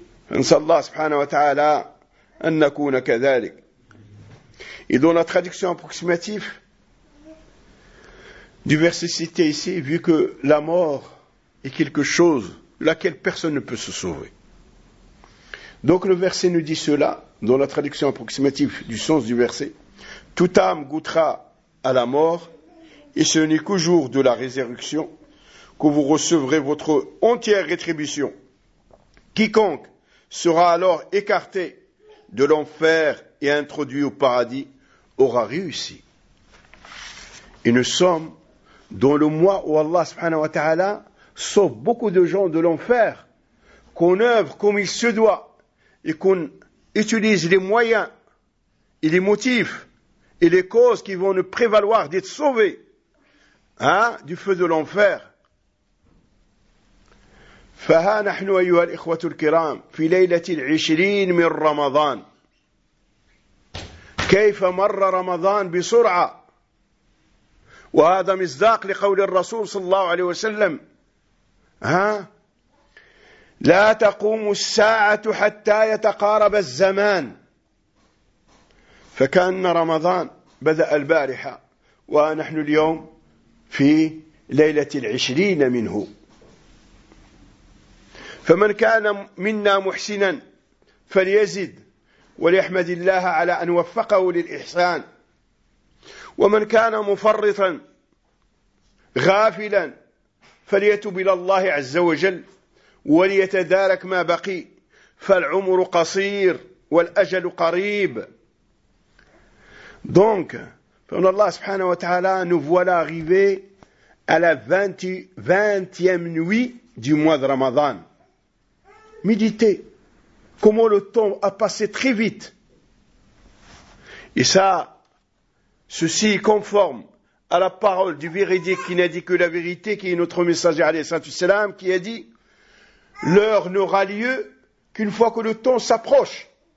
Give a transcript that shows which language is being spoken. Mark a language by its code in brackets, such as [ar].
[ar] نسأل الله سبحانه وتعالى أن نكون كذلك [fr] et dans la traduction approximative du verset cité ici, vu que la mort est quelque chose laquelle personne ne peut se sauver. Donc le verset nous dit cela, dans la traduction approximative du sens du verset. Toute âme goûtera à la mort, et ce n'est qu'au jour de la résurrection que vous recevrez votre entière rétribution. Quiconque sera alors écarté de l'enfer et introduit au paradis aura réussi. Et nous sommes dans le mois où Allah subhanahu wa ta'ala sauve beaucoup de gens de l'enfer, qu'on œuvre comme il se doit, et qu'on utilise les moyens et les motifs et les causes qui vont nous prévaloir d'être sauvés du feu de l'enfer. [ar] فَهَا نَحْنُ أَيُّهَا الْإِخْوَةُ الْكِرَامِ فِي لَيْلَةِ الْعِشْرِينِ مِنْ رَمَضَانِ كَيْفَ مَرَّ رَمَضَانِ بِسُرْعَ وَهَذَا مِصْدَاقُ لِقَوْلِ الرَّسُولِ صَلَّى اللَّهُ عَلَيْهِ وَسَلَّمَ لا تقوم الساعة حتى يتقارب الزمان فكأن رمضان بدأ البارحة ونحن اليوم في ليلة العشرين منه فمن كان منا محسنا فليزد وليحمد الله على أن وفقه للإحسان ومن كان مفرطا غافلا فليتوب إلى الله عز وجل وليتدارك ما بقي فالعمر قصير والأجل قريب. [fr] Donc, Allah subhanahu wa ta'ala nous voilà arrivés à la 20e nuit du mois de Ramadan. Méditez comment le temps a passé très vite. Et ça, ceci est conforme à la parole du véridique qui n'a dit que la vérité, qui est notre messager alayhi salatu salam, qui a dit: l'heure n'aura lieu qu'une fois que le temps s'approche.